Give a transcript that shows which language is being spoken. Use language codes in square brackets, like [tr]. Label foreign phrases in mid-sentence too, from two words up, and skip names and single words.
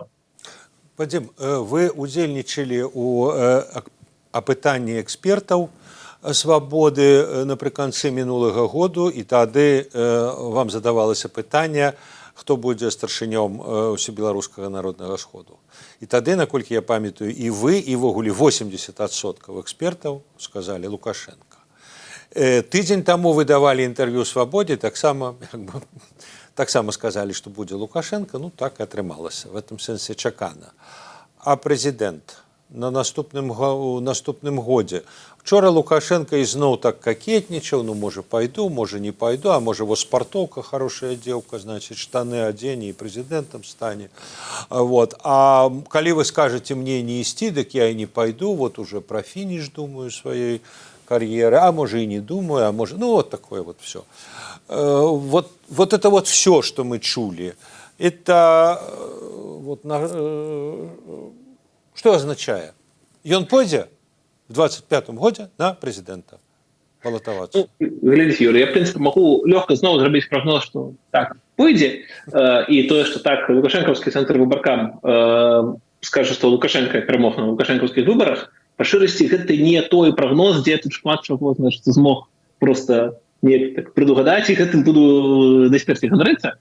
[be] Вадзім, вы удзельнічалі ў апытанні экспертаў свабоды напрыканцы мінулага году, і тады вам задавалася пытанне, хто будзе старшынём усебеларускага народнага сходу. І тады, наколькі я памятаю, і вы, і ввогуле 80% экспертаў сказалі Лукашенко. Тыдзень таму вы давалі інтэрв'ю «Свабодзе», таксама сказалі, што будзе Лукашенко, ну так і атрымалася, [ru] в этом [be] сэнсе чакана. А прэзідэнт на наступным годзе. Вчора Лукашенко ізноў так какетнічаў, ну, можа, пайду, можа, не пайду, а можа, вот спартоўка хорошая дзеўка, значит, штаны адзене і прэзідэнтам стане. Вот. А калі вы скажаце мне не ісці, дык я і не пайду, [ru] вот уже про [be] фініш думаю сваёй кар'еры, а можа, і не думаю, а можа, ну, [ru] вот такое вот все. Вот это вот все, что мы чули. Это вот что означает? [be] Ён пойдзе в 25-м годзе на прэзідэнта балатавацца. Глядзіце, Юрый, я, в прынцыпе, магу лёгка зноў зрабіць прагноз, што так пойдзе, і тое, што так лукашэнкаўскі цэнтр выбаркам скажа, што Лукашенко перамог на лукашэнкаўскіх выбарах, па шчырасці гэта не той прагноз, дзе тут шмат чаго, значит, змог [ru] просто не так предугадаць, [be] і гэтым буду дасперці ганарыцца.